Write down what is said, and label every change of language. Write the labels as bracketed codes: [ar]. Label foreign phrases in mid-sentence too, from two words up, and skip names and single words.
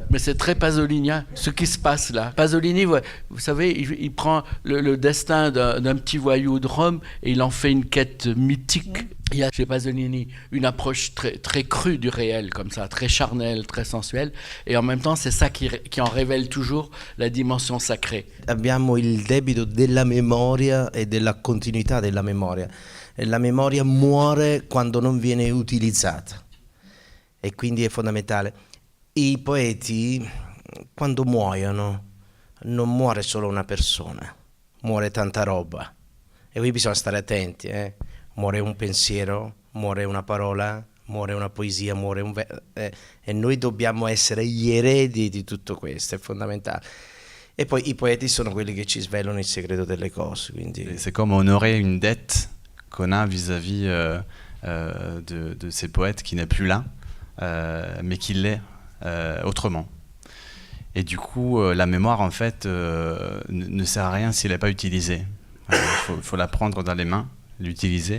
[fr] Mais c'est très pasolinien, ce qui se passe là. Pasolini, vous savez, il prend le destin d'un petit voyou de Rome et il en fait une quête mythique. Il y a chez Pasolini une approche très, très crue du réel, comme ça, très charnelle, très sensuelle. Et en même temps, c'est ça qui en révèle toujours la dimension sacrée. [it] Abbiamo il debito della memoria e della continuità della memoria. E la memoria muore quando non viene utilizzata. E quindi è fondamentale. I poeti, quando muoiono, non muore solo una persona, muore tanta roba. E qui bisogna stare attenti, muore un pensiero, muore una parola, muore una poesia, muore e noi dobbiamo essere gli eredi di tutto questo, è fondamentale. E poi i poeti sono quelli che ci svelano il segreto delle cose. Quindi... [fr] C'est comme honorer une dette qu'on a vis-à-vis de ces poètes qui n'est plus là, mais qui l'est autrement. Et du coup, la mémoire, en fait, ne sert à rien s'il n'est pas utilisé. Il faut la prendre dans les mains, l'utiliser.